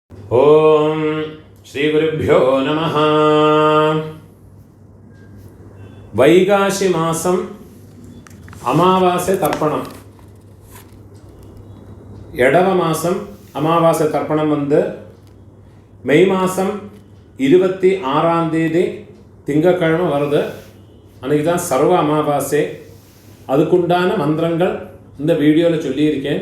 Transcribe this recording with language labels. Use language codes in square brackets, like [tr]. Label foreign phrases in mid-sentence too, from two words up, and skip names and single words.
[sa] ഓം ശ്രീ ഗുരുഭ്യോ നമഃ. [ml] വൈകാശി മാസം അമാവാസ്യ തർപ്പണം. [ta] எடவ மாதம் அமாவாசை தர்ப்பணம் மே மாதம் 26 திங்கக்கிழமை வருது. அன்றைக்கி தான் சர்வ அமாவாசை. அதுக்குண்டான மந்திரங்கள் இந்த வீடியோவில் சொல்லியிருக்கேன்.